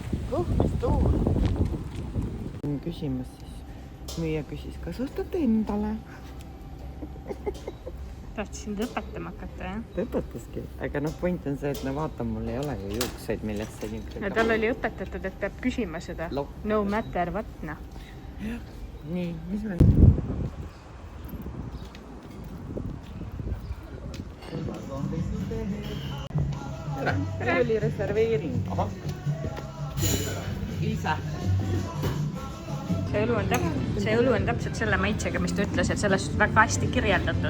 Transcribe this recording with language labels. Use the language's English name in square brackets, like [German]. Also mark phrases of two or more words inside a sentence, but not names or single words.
[Estonian] Mis tuul. Küsimas siis. Müüja küsis, kas ostate endale? Tahtsin õpetama hakata, jah? Ta õpetaski. Aga point on see, et no vaata, mul ei ole ju juukseid, millest see nii... Ja tal oli õpetatud, et peab küsima seda. [English] No matter what, [Estonian] noh. Nii, mis me... Meil oli reserveering. Liisa. See õlu on täpselt selle maitsega, mis ta ütles, et sellest väga hästi kirjeldatud.